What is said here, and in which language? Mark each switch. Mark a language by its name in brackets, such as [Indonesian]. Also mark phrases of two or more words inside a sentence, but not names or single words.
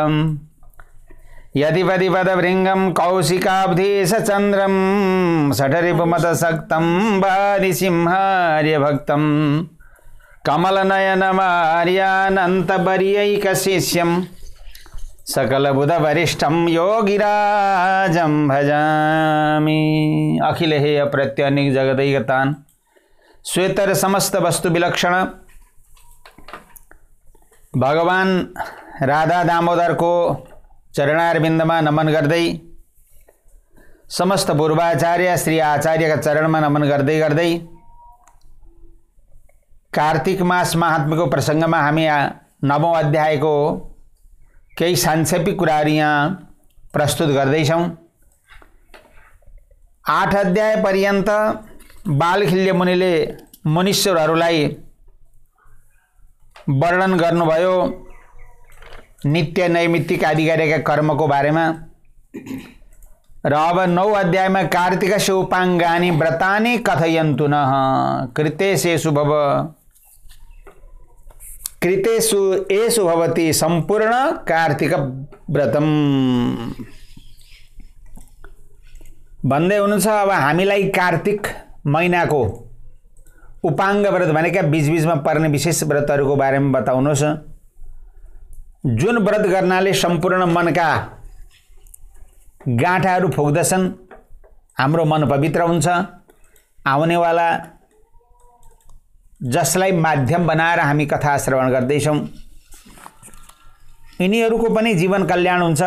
[Sanskrit] यदिपदि पदभृङ्गं कौशिकाब्धीशचन्द्रं षठरिपुमदसक्तं वादिसिंहार्यभक्तं कमलनयनमार्यानन्तवर्यैकशिष्यं सकलबुधवरिष्ठं योगिराजं भजामि। अखिल हेय प्रत्यनिक जगदैकतान श्वेतर समस्त वस्तु विलक्षण [Nepali] भगवान राधा दामोदर को चरणारविन्दमा नमन गर्दै समस्त पूर्वाचार्य श्री आचार्यका चरणमा नमन गर्दै गर्दै कार्तिक मास महात्म्यको प्रसङ्गमा हामी 9औं अध्यायको केही सांक्षेपिक कुराहरू यहाँ प्रस्तुत गर्दैछौँ। 8 अध्याय पर्यन्त बालखिल्य मुनिले मुनीश्वरहरूलाई वर्णन गर्नुभयो नित्य नैमित्तिक आदि गरेका कर्मको बारेमा र अब 9 अध्यायमा [Sanskrit] कार्तिकस्य उपाङ्गानि व्रतानि कथयन्तु नः कृतेषु एषु भवति सम्पूर्ण कार्तिक व्रतम [Nepali] भन्दै हुनुहुन्छ। अब हामीलाई कार्तिक महिनाको उपाङ्ग व्रत भनेका बीचबीचमा पर्ने विशेष व्रतहरूको बारेमा बताउनुहोस्। जुन व्रत गर्नाले सम्पूर्ण मनका गाँठाहरू फुक्दछन्, हाम्रो मन पवित्र हुन्छ, आउनेवाला जसलाई माध्यम बनाएर हामी कथा श्रवण गर्दैछौँ यिनीहरूको पनि जीवन कल्याण हुन्छ।